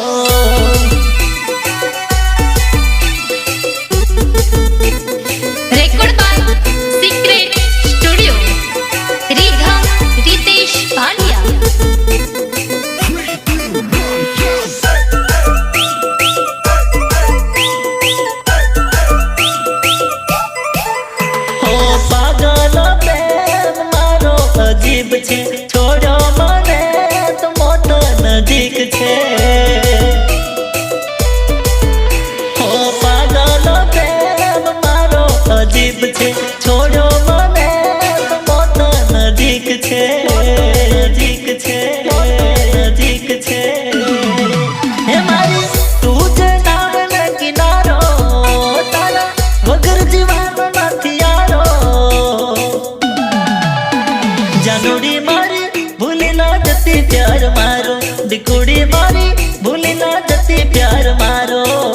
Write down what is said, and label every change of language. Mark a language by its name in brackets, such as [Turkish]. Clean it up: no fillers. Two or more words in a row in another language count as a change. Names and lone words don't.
[English] record by Secret Studio [Gujarati] રીધા રિતેશ ભાલિયા છોડો મને તો મોત નજીક છે હો પાગલ પ્રેમ મારો અજીબ છે છોડો મને તો મોત નજીક છે નજીક છે નજીક છે હે મારી તૂ જે નામ ને કિનારો તારા વગર જીવન નથી યારો જાનૂડી મારી ભૂલી ના જતી પ્યાર મારો દિકુડી મારી ભૂલી ના જતી પ્યાર મારો